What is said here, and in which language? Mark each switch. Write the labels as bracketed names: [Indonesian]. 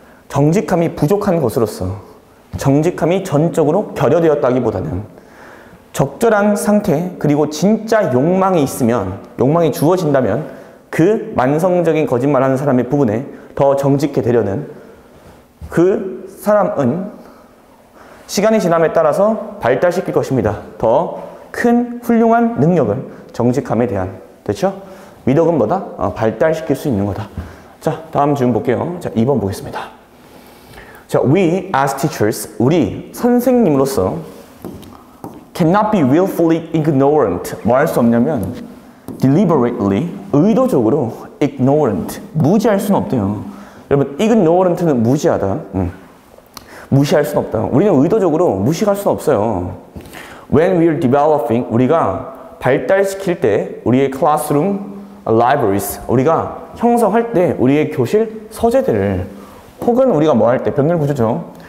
[Korean] 정직함이 부족한 것으로서, 정직함이 전적으로 결여되었다기보다는 적절한 상태, 그리고 진짜 욕망이 있으면, 욕망이 주어진다면 그 만성적인 거짓말하는 사람의 부분에 더 정직해 되려는, 그 사람은 시간이 지남에 따라서 발달시킬 것입니다. 더 큰 훌륭한 능력을, 정직함에 대한. 됐죠? 미덕은 뭐다? 발달시킬 수 있는 거다. 자, 다음 질문 볼게요. 자, 2번 보겠습니다. 자, [English] we as teachers, [Korean] 우리 선생님으로서 [English] cannot be willfully ignorant. [Korean] 뭐 할 수 없냐면 deliberately, 의도적으로 ignorant, 무지할 수는 없대요. 여러분, ignorant는 무지하다. 무시할 수는 없다. 우리는 의도적으로 무시할 수는 없어요. [English] When we're developing, [Korean] 우리가 발달시킬 때 우리의 [English] classroom libraries, [Korean] 우리가 형성할 때 우리의 교실 서재들을, 혹은 우리가 뭐 할 때 병렬 구조죠.